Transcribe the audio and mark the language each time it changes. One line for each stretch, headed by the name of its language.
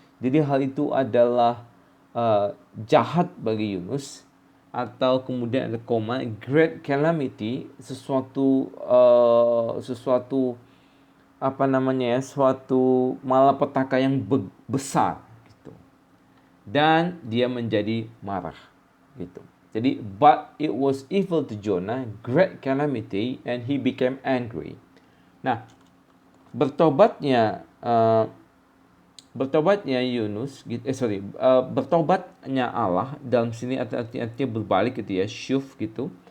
Indonesian: Jadi hal itu adalah jahat bagi Yunus, atau kemudian ada koma,
English: great calamity,
Indonesian: sesuatu suatu malapetaka yang besar gitu. Dan dia menjadi marah gitu.
English: Jadi but it was evil to Jonah, great calamity, and he became angry.
Indonesian: Nah, bertobatnya bertobatnya Allah dalam sini artinya berbalik gitu ya, syuf gitu.